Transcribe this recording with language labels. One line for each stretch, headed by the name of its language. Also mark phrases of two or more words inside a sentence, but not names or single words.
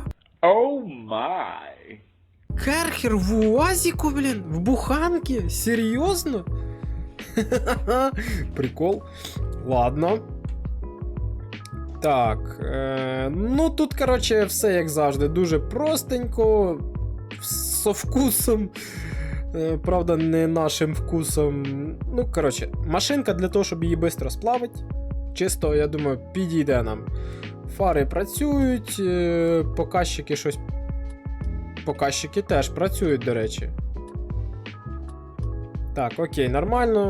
English: Oh my.
Ukrainian: Керхер в УАЗіку, блін? В буханці? Серйозно?
Russian: Прикол. Ладно.
Ukrainian: Так. Ну тут, коротше, все як завжди. Дуже простенько.
Russian: Со вкусом. Правда, не нашим вкусом.
Ukrainian: Ну, коротше, машинка для того, щоб її швидко сплавити. Чисто, я думаю, підійде нам. Фари працюють, показчики щось. Показчики теж працюють, до речі. Так, окей, нормально.